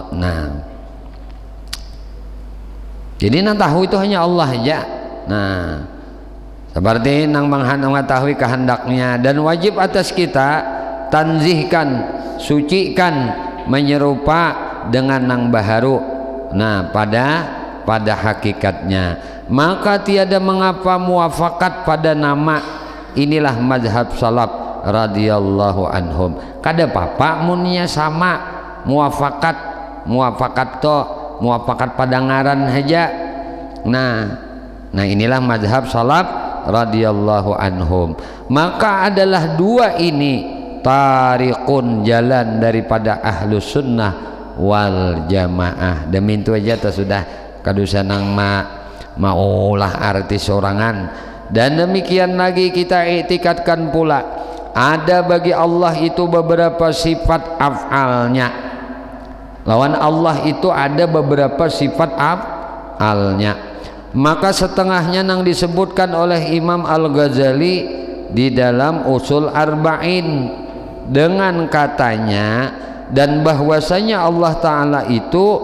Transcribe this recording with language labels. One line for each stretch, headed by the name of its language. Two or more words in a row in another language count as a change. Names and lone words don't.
Banjar: Nah jadi nang tahu itu hanya Allah aja. Nah seperti nang mengetahui kehendaknya, dan wajib atas kita tanzihkan, sucikan, menyerupa dengan nang baharu.
Indonesian: Nah pada hakikatnya, maka tiada mengapa muafakat pada nama. Inilah mazhab salaf
Arabic: رضي الله عنهم.
Banjar: Kada papa munnya sama muafakat pada ngaran aja.
Indonesian: Nah inilah mazhab salaf
Arabic: رضي الله عنهم.
Indonesian: Maka adalah dua ini tariqun, jalan daripada
Arabic: أهل السنة والجماعة.
Banjar: Demi itu aja sudah kadusanang maulah arti sorangan.
Indonesian: Dan demikian lagi kita iktikadkan pula ada bagi Allah itu beberapa sifat af'alnya. Lawan Allah itu ada beberapa sifat af'alnya. Maka setengahnya yang disebutkan oleh Imam Al-Ghazali di dalam Usul Arba'in dengan katanya, dan bahwasanya Allah Ta'ala itu